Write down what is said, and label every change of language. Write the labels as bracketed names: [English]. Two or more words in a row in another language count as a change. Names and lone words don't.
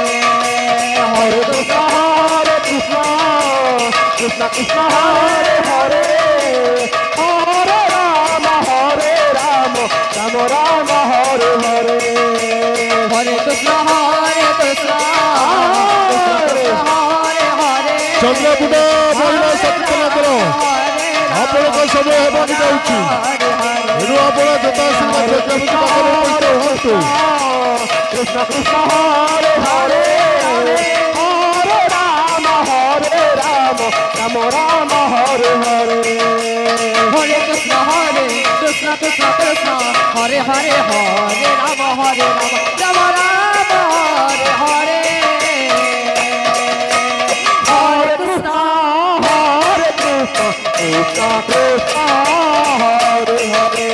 [Sanskrit] হরে কৃষ্ণ কৃষ্ণ কৃষ্ণ হরে হরে হরে রাম রাম রাম হরে হরে হরে কৃষ্ণ কৃষ্ণ হরে হরে [Odia] ଚନ୍ଦ୍ରପୁଟ ମହିଳା ସଚେତନ କର ଆପଣଙ୍କ ସମୟ ହେବାକୁ ଯାଉଛି ଏଣୁ ଆପଣ ଯଥାଶୀଘ୍ର ପ୍ରଜାପତି ପାଖରେ ଉପସ୍ଥିତ ହୁଅନ୍ତୁ। [Sanskrit] କୃଷ୍ଣ କୃଷ୍ଣ ହରେ ହରେ ହରେ ରାମ ରାମ ରାମ ହରେ ହରେ হরে কৃষ্ণ কৃষ্ণ কৃষ্ণ হরে হরে হরে রাম রাম হরে হরে হরে কৃষ্ণ কৃষ্ণ কৃষ্ণ হরে হরে